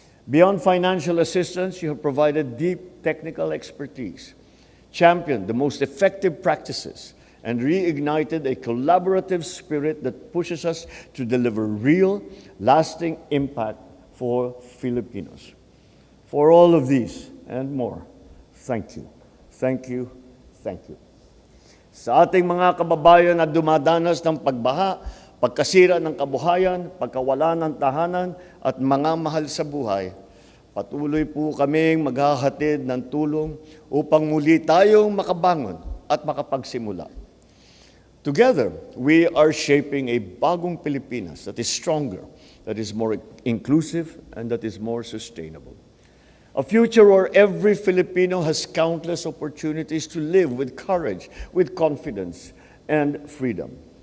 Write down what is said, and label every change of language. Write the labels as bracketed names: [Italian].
[English] Beyond financial assistance, you have provided deep technical expertise, championed the most effective practices, and reignited a collaborative spirit that pushes us to deliver real, lasting impact for Filipinos. For all of these and more, thank you, thank you, thank you. [Filipino] Sa ating mga kababayan na dumadanas ng pagbaha, pagkasira ng kabuhayan, pagkawala ng tahanan, at mga mahal sa buhay, patuloy po kaming maghahatid ng tulong upang muli tayong makabangon at makapagsimula. [English] Together, we are shaping a bagong Pilipinas that is stronger, that is more inclusive, and that is more sustainable. A future where every Filipino has countless opportunities to live with courage, with confidence, and freedom.